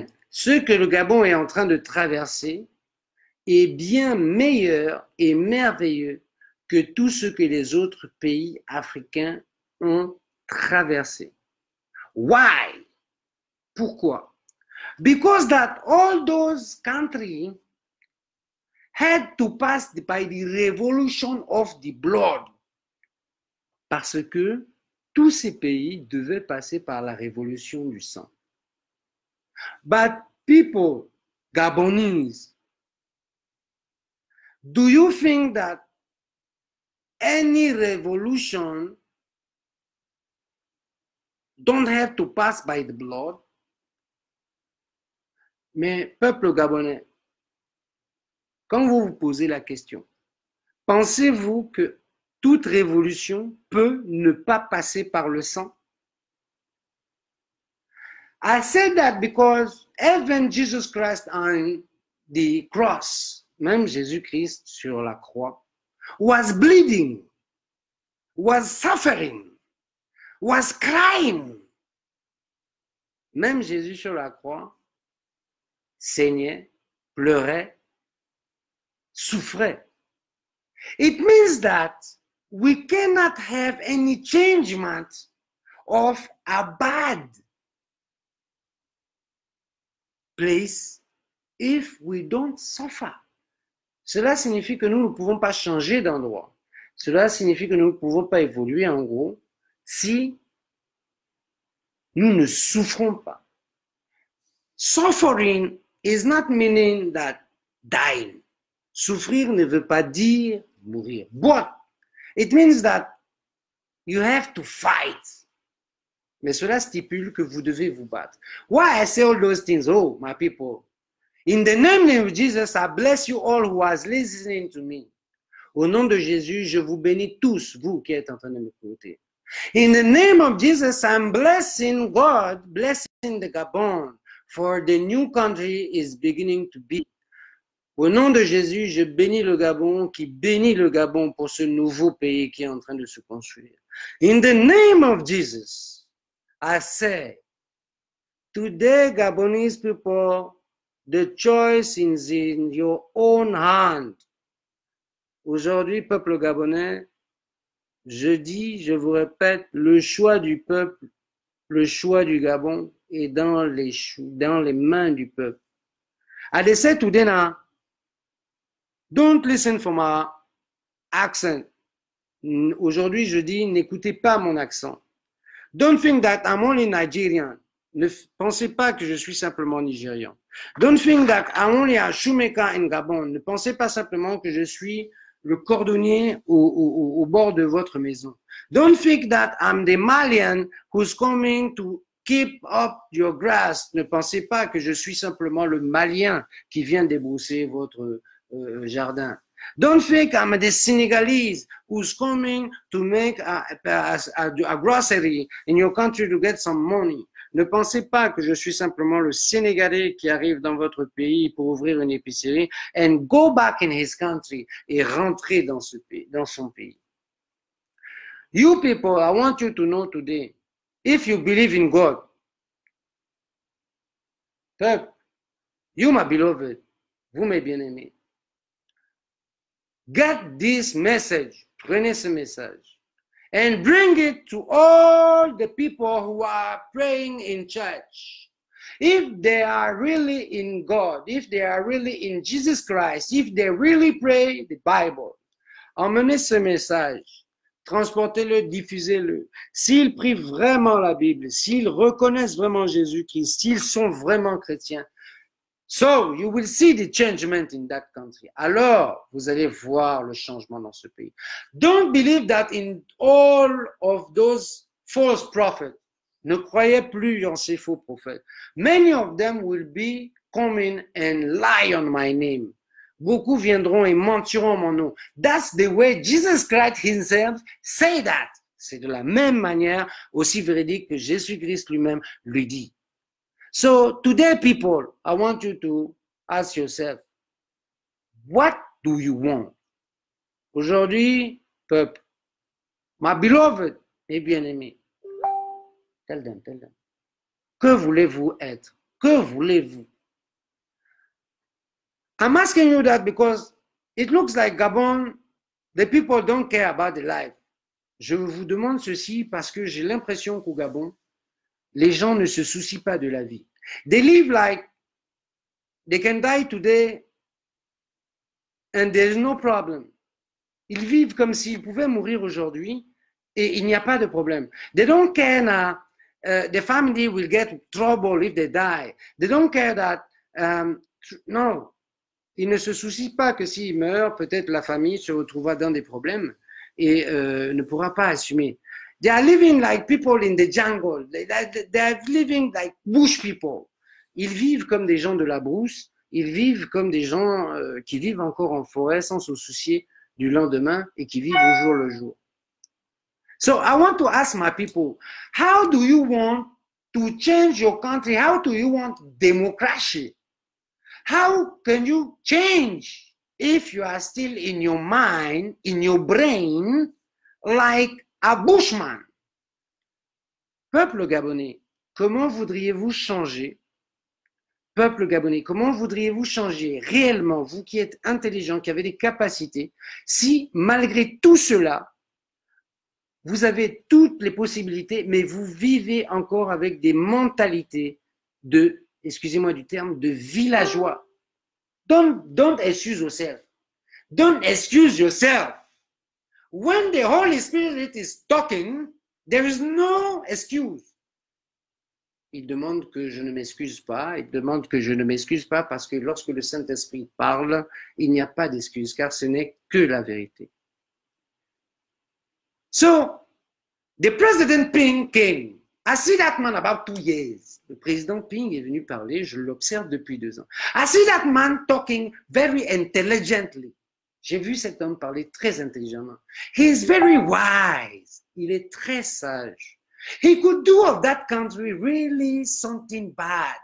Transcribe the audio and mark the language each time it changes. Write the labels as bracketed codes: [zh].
[fr] Ce que le Gabon est en train de traverser est bien meilleur et merveilleux que tout ce que les autres pays africains ont traversé. [en] Why? [fr] Pourquoi? [en] Because that all those countries had to pass by the revolution of the blood. [fr] Parce que tous ces pays devaient passer par la révolution du sang. [en] But people, Gabonese, do you think that any revolution don't have to pass by the blood? [fr] Mais peuple gabonais, quand vous vous posez la question, pensez-vous que toute révolution peut ne pas passer par le sang? [en] I said that because even Jesus Christ on the cross, [fr] même Jésus-Christ sur la croix, [en] was bleeding, was suffering, was crying. [fr] Même Jésus sur la croix saignait, pleurait, souffrait. [en] It means that we cannot have any changement of a bad place if we don't suffer. [fr] Cela signifie que nous ne pouvons pas changer d'endroit. Cela signifie que nous ne pouvons pas évoluer, en gros, si nous ne souffrons pas. [en] Suffering is not meaning that dying. [fr] Souffrir ne veut pas dire mourir. [en] But it means that you have to fight. [fr] Mais cela stipule que vous devez vous battre. [en] Why I say all those things? Oh, my people. In the name of Jesus, I bless you all who are listening to me. [fr] Au nom de Jésus, je vous bénis tous, vous qui êtes en train de m'écouter. [en] In the name of Jesus, I'm blessing God, blessing the Gabon, for the new country is beginning to be. [fr] Au nom de Jésus, je bénis le Gabon, qui bénit le Gabon pour ce nouveau pays qui est en train de se construire. [en] In the name of Jesus, I say, today, Gabonese people, the choice is in your own hand. [fr] Aujourd'hui, peuple gabonais, je dis, je vous répète, le choix du peuple, le choix du Gabon est dans les mains du peuple. [en] I say today now, don't listen for my accent. [fr] Aujourd'hui, je dis, n'écoutez pas mon accent. [en] Don't think that I'm only Nigerian. [fr] Ne pensez pas que je suis simplement nigérian. [en] Don't think that I'm only a shoemaker in Gabon. [fr] Ne pensez pas simplement que je suis le cordonnier au bord de votre maison. [en] Don't think that I'm the Malian who's coming to keep up your grass. [fr] Ne pensez pas que je suis simplement le Malien qui vient débrousser votre jardin. [en] Don't think I'm the Senegalese who's coming to make a grocery in your country to get some money. [fr] Ne pensez pas que je suis simplement le Sénégalais qui arrive dans votre pays pour ouvrir une épicerie [en] and go back in his country [fr] et rentrer dans son pays. [en] You people, I want you to know today, if you believe in God, you, my beloved, [fr] vous mes bien-aimés, [en] get this message, [fr] prenez ce message, [en] and bring it to all the people who are praying in church. If they are really in God, if they are really in Jesus Christ, if they really pray the Bible, [fr] emmenez ce message, transportez-le, diffusez-le. S'ils prient vraiment la Bible, s'ils reconnaissent vraiment Jésus-Christ, s'ils sont vraiment chrétiens, [en] so you will see the changement in that country. [fr] Alors, vous allez voir le changement dans ce pays. [en] Don't believe that in all of those false prophets. [fr] Ne croyez plus en ces faux prophètes. [en] Many of them will be coming and lie on my name. [fr] Beaucoup viendront et mentiront mon nom. [en] That's the way Jesus Christ himself say that. [fr] C'est de la même manière aussi véridique que Jésus-Christ lui-même lui dit. [en] So today, people, I want you to ask yourself, what do you want? [fr] Aujourd'hui, peuple, [en] my beloved, [fr] mes bien-aimés, [en] tell them. [fr] Que voulez-vous être? Que voulez-vous? [en] I'm asking you that because it looks like Gabon, the people don't care about the life. [fr] Je vous demande ceci parce que j'ai l'impression qu'au Gabon, les gens ne se soucient pas de la vie. [en] They live like they can die today and there is no problem. [fr] Ils vivent comme s'ils pouvaient mourir aujourd'hui et il n'y a pas de problème. [en] They don't care now, the family will get trouble if they die. They don't care that, no, [fr] ils ne se soucient pas que s'ils meurent, peut-être la famille se retrouvera dans des problèmes et ne pourra pas assumer. [en] They are living like people in the jungle. They are living like bush people. [fr] Ils vivent comme des gens de la brousse. Ils vivent comme des gens qui vivent encore en forêt sans se soucier du lendemain et qui vivent au jour le jour. [en] So I want to ask my people, how do you want to change your country? How do you want democracy? How can you change if you are still in your mind, in your brain, like a bushman? [fr] Peuple gabonais, comment voudriez-vous changer? Peuple gabonais, comment voudriez-vous changer réellement, vous qui êtes intelligent, qui avez des capacités, si malgré tout cela, vous avez toutes les possibilités, mais vous vivez encore avec des mentalités de, excusez-moi du terme, de villageois. [en] Don't excuse yourself. Don't excuse yourself. When the Holy Spirit is talking, there is no excuse. [fr] Il demande que je ne m'excuse pas. Il demande que je ne m'excuse pas parce que lorsque le Saint-Esprit parle, il n'y a pas d'excuse car ce n'est que la vérité. [en] So, the President Ping came. I see that man about 2 years. [fr] Le président Ping est venu parler, je l'observe depuis 2 ans. [en] I see that man talking very intelligently. [fr] J'ai vu cet homme parler très intelligemment. [en] He is very wise. [fr] Il est très sage. [en] He could do of that country really something bad.